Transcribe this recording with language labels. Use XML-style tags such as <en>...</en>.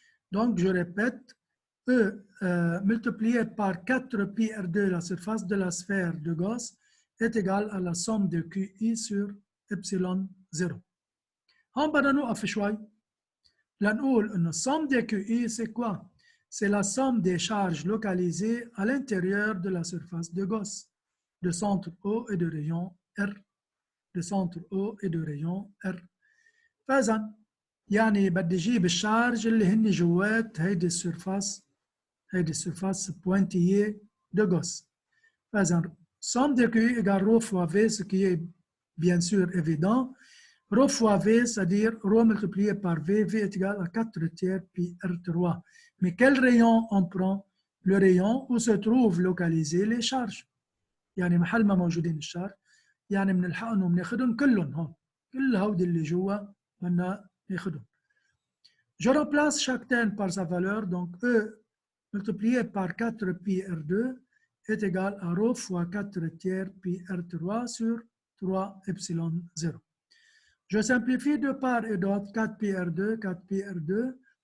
<fr>Donc je répète, E multiplié par 4 pi R2, la surface de la sphère de Gauss, est égal à la somme de QI sur epsilon 0.</fr> <ar>هون بدنا نوقف شوي لنقول إنه</ar> <fr>somme de QI c'est quoi? C'est la somme des charges localisées à l'intérieur de la surface de Gauss, de centre O et de rayon R, de centre O et de rayon R.</fr> <ar>فإذا يعني بدي اجيب الشارج اللي هن جوات هيدي السيرفاس</ar> <fr>pointillée de Gauss.</fr> <ar>فإذا</ar> <fr>somme de QI égale ρ fois V, ce qui est bien sûr évident. Rho fois V, c'est-à-dire rho multiplié par V, V est égal à 4 tiers pi R3. Mais quel rayon on prend? Le rayon où se trouvent localisées les charges.</fr> <ar>يعني محل ما موجودين الشارج، يعني بنلحقهم وبناخذهم كلهم هون، كل هودي اللي جوا بدنا ناخذهم.</ar> <fr>Je remplace chaque terme par sa valeur, donc E multiplié par 4 pi R2 est égal à rho fois 4 tiers pi R3 sur 3 epsilon 0. Je simplifie de part et d'autre 4 pi R2, 4 pi R2.</fr>